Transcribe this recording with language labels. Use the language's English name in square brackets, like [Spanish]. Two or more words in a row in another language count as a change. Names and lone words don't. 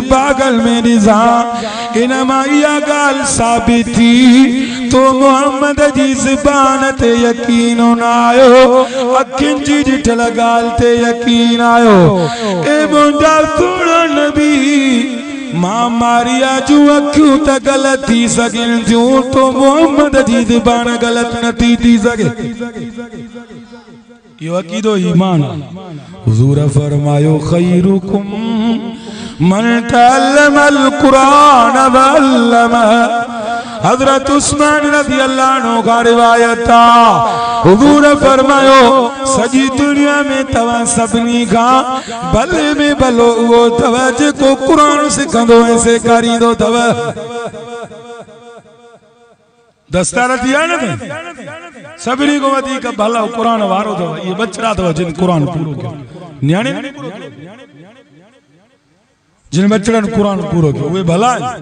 [Sindhi] बागल में ॾिसां इन मां इहा ॻाल्हि साबित थी तो मोहम्मद जी ज़बान ते यकीन न आयो अखियुनि जी ॾिठल ॻाल्हि ते यकीन आयो ए मुंहिंजा सुहिणा नबी मां मारिया जूं अखियूं त ग़लति थी सघनि थियूं तो मोहम्मद जी ज़बान ग़लति न थी सघे इहो अक़ीदो ईमान हुज़ूर फरमायो [Arabic] خيركم من تعلم القرآن وعلمه [Sindhi] हजरत उस्मान [Arabic] رضي الله عنه [Sindhi] का रिवायत आहे हुजूर फरमायो सॼी दुनिया में तव्हां सभिनी खां भले में भलो उहो अथव जेको क़ुरान सिखंदो ऐं सेखारींदो अथव दस्तार थी आहे न सभिनी खां वधीक भला क़ुरान वारो अथव इहे बचड़ा अथव जिन क़ुरान पूरो कयो न्याणे जिन बचड़नि क़ुरान पूरो कयो उहे भला